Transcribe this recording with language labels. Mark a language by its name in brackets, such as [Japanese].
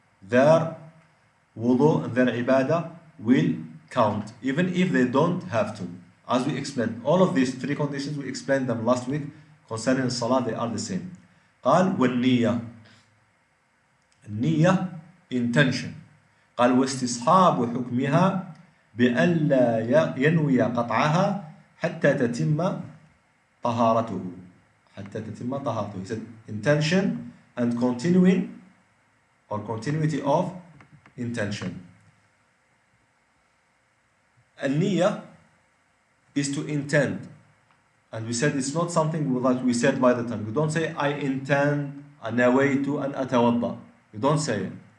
[English] Their wudu and their ibadah will count, even if they don't have to. As we explained, all of these 3 conditions, we explained them last week. Concerning salah, they are the same. [Arabic] قال والنية. النية intention. قال واستصحاب حكمها بأن لا ينوي قطعها حتى تتم طهارته. حتى تتم طهارته. [English] He said intention and continuing or continuity of intention. النية is to intend. And we said it's not something that we said by the tongue. You don't say, I intend, [Arabic] نويت أن أتوضأ. [English] You don't say it.